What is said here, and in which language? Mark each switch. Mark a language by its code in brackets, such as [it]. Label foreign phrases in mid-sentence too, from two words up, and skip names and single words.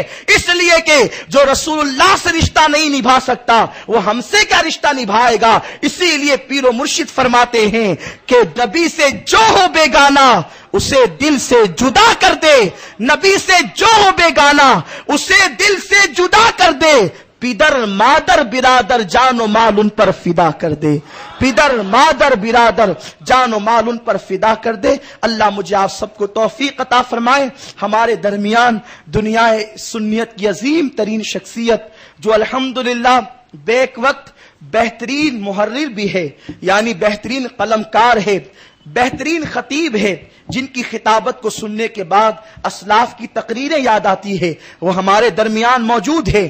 [ur] اس لیے کہ جو رسول اللہ سے رشتہ نہیں نبھا سکتا وہ ہم سے کیا رشتہ نبھائے گا. اسی لیے پیر و مرشد فرماتے ہیں کہ نبی سے جو ہو بیگانہ اسے دل سے جدا کر دے, نبی سے جو ہو بیگانہ اسے دل سے جدا کر دے. پیدر مادر برادر جان و مال ان پر فدا کر دے, پیدر مادر برادر جان و مال ان پر فدا کر دے. اللہ مجھے آپ سب کو توفیق عطا فرمائے. ہمارے درمیان دنیا سنیت کی عظیم ترین شخصیت جو الحمدللہ بیک وقت بہترین محرر بھی ہے, یعنی بہترین قلمکار ہے, بہترین خطیب ہے, جن کی خطابت کو سننے کے بعد اسلاف کی تقریریں یاد آتی ہے, وہ ہمارے درمیان موجود ہے.